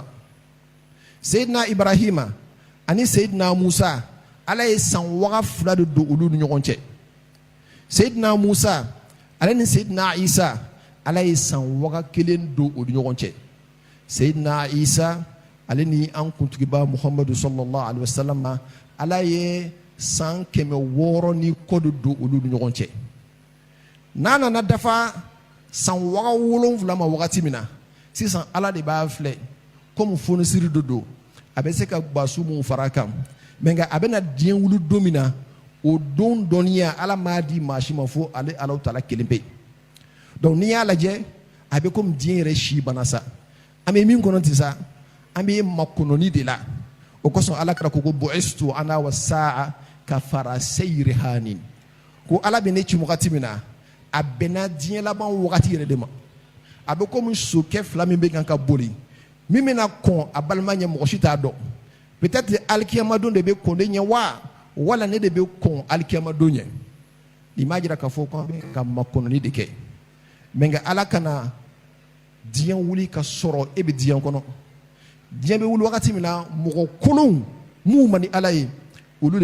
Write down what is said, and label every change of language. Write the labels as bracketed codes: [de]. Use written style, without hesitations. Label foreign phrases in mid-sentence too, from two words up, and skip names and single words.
[bm] seyidina ibrahima ani seyidina musa ala ye san waga fila de don olu ni ɲɔgɔn cɛ seyidina musa ale ni seyidina isa ala ye san waga kelen don olu ni ɲɔgɔn cɛ seyidina isa ale ni an kuntigiba muhammadu [ar] صلى الله عليه وسلم [bm] ala ye san 600 ni kɔ de don olu ni ɲɔgɔn cɛ n'a nana dafa san waga 7 ma wagati min na sisan ala de b'a filɛ comme fonisiri de don a bɛ se ka gbasu mun fara kan mais nka a bɛna diɲɛ wuli don min na o don dɔnniya ala m'a di maa si ma fo ale Alahu Taala kelen pe donc n'i y'a lajɛ a bɛ comme diɲɛ yɛrɛ si bana sa an bɛ min kɔnɔ ten sa an bɛ makɔnɔni de la o kosɔn ala kɛra ko [ar] بعثت أنا والساعة [bm] ka fara seyiri hanin ko ala bɛ ne ci wagati min na a bɛnna diɲɛ laban wagati yɛrɛ de ma a bɛ komi sokɛ fila min bɛ kan ka boli min bɛna kɔn a balima ɲɛ mɔgɔ si t'a dɔn peut-être alikiyama don de bɛ kɔn ne ɲɛ wa wala ne de bɛ kɔn alikiyama don ɲɛ nin m'a jira k'a fɔ k'an bɛ ka makɔnɔni de kɛ mais nka ala kana diɲɛ wuli ka sɔrɔ e bɛ diɲɛ kɔnɔ diɲɛ bɛ wuli wagati min na mɔgɔ kolonw mun man di ala ye olu de